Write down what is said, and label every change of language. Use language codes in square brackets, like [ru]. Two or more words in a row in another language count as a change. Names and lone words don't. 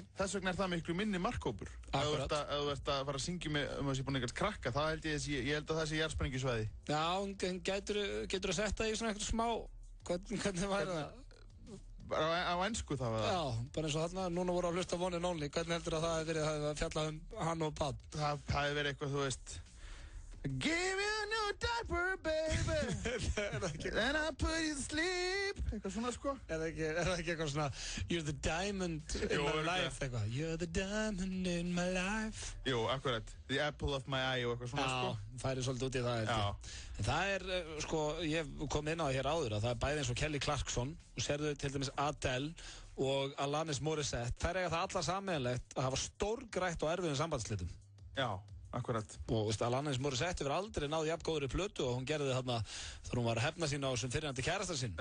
[is] Þess vegna er það miklu minni markhópur. Ef þú ert að fara að syngja með þessi búin eitthvað krakka, þá held ég held að það sé jarðsprengjusvæði. Já, en getur að setja í svona eitthvað smá, hvernig væri það? Bara á ensku þá var það? Já, bara eins og þarna, núna voru að hlusta One and Only, hvernig heldur að það hefði verið að fjalla hann og Bad? Það hefði verið eitthvað, þú veist, [en] Give you a new diaper, baby, and I put you to sleep, [is] eitthvað svona, sko. Er það ekki eitthvað svona, [en] You're the diamond in my life, eitthvað, You're the diamond in my life. [is] Jú, akkurat, [en] the apple of my eye [is] og eitthvað svona, sko. Já, færi svolítið út í það, eftir. En það er, sko, ég kom inn á hér áður að það er bæði eins og Kelly Clarkson, og sérðu til dæmis Adele og Alanis Morissette, þær eiga það allar sameiginlegt að hafa stórgrætt og erfiðum sambandsslitum. Já. Akkurat. Og Alanis Morissette hefur aldrei náð jafn góðri plötu og hún gerði þarna þegar hún var að hefna sín á þessum fyrirhandi kærastar sinn.